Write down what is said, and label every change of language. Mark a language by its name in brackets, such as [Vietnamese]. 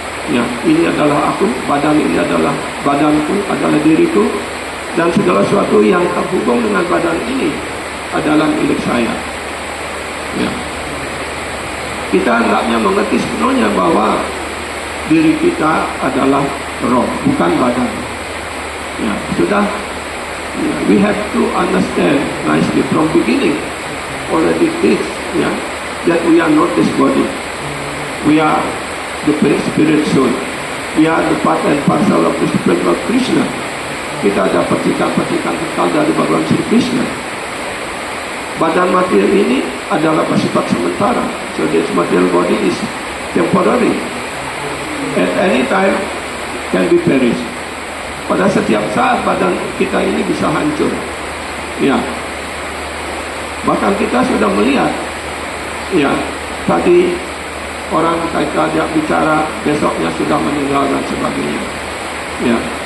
[Indonesian] Ya, ini adalah aku, badan ini adalah badanku, adalah diriku, dan segala sesuatu yang terhubung dengan badan ini adalah milik saya. Ya. Kita hendaknya mengerti sepenuhnya bahwa diri kita adalah roh, bukan badan. Ya, sudah. [English] Ya, we have to understand nicely from beginning already this, ya, that we are not this body. We are the spirit soul. We are the part and parcel of the spirit of Krishna. [Indonesian] Kita ada percikan-percikan kekal dari Bhagawan Sri Krishna. Badan material ini adalah bersifat sementara. [English] So this material body is temporary. At any time can be perished. [Indonesian] Pada setiap saat badan kita ini bisa hancur. Ya. Bahkan kita sudah melihat, ya, tadi orang kita ajak bicara, besoknya sudah meninggal dan sebagainya. Ya.